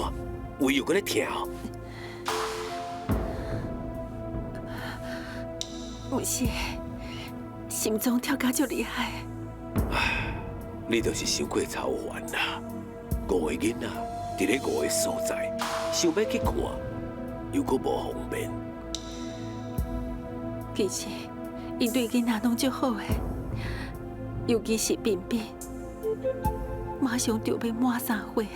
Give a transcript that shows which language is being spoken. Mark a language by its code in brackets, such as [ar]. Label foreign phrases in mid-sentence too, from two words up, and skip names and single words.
[nan] 胃又搁咧痛哦？不是，心脏跳甲足厉害。你就是伤过操烦啦。5 个囡仔伫咧5个所在，想要去看，又搁无方便。其实，伊对囡仔拢足好诶，尤其是彬彬，马上就要满3岁啊！